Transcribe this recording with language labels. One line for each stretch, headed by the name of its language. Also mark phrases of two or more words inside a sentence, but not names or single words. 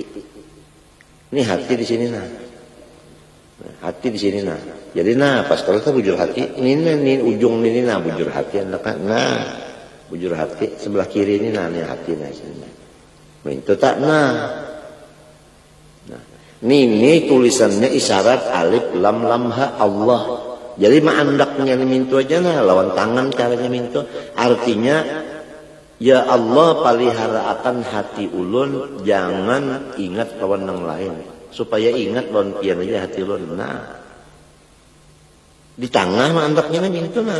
Banjar: Ini hati di sini nah. Hati di sini nah. Jadi nah pas kalau kita bujur hati ini ujung ini nah bujur hati nah bujur hati sebelah kiri ini nah ini hati nah sini. Itu tak nah. Ini tulisannya isyarat
Arabic: ألف لام لام هاء
Banjar: Allah. Jadi maandaknya mintu aja nah lawan tangan caranya mintu. Artinya
Arabic: يا الله
Banjar: palihara akan hati ulun jangan ingat lawan yang lain. Supaya ingat lawan pian aja hati ulun. Nah. Di tengah mandaknya mintu nah.